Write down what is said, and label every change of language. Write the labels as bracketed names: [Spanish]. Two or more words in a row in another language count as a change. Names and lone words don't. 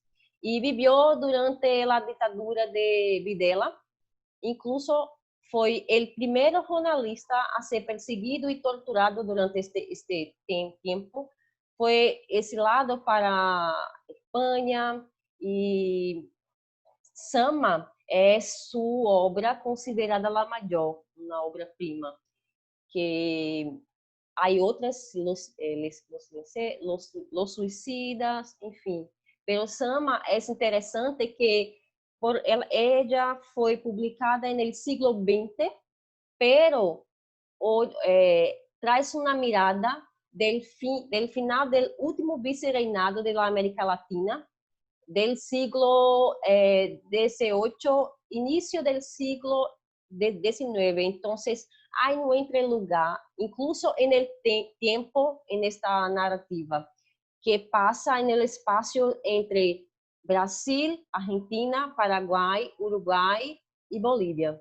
[Spanish] Y vivió durante la dictadura de Videla. Incluso fue el primer jornalista a ser perseguido y torturado durante este tiempo. Fue exilado para España [Portuguese] y Sama é sua obra considerada la maior, uma obra-prima, que há outras, los Suicidas, enfim. [Spanish] Pero Sama [Portuguese] é interessante que ela foi publicada no [Spanish] siglo XX, pero [Portuguese] traz uma [Spanish] mirada del final del último vice-reinado de la América Latina, del siglo XVIII, inicio del siglo XIX. Entonces, hay un entrelugar, incluso en el tiempo, en esta narrativa, que pasa en el espacio entre Brasil, Argentina, Paraguay, Uruguay y Bolivia.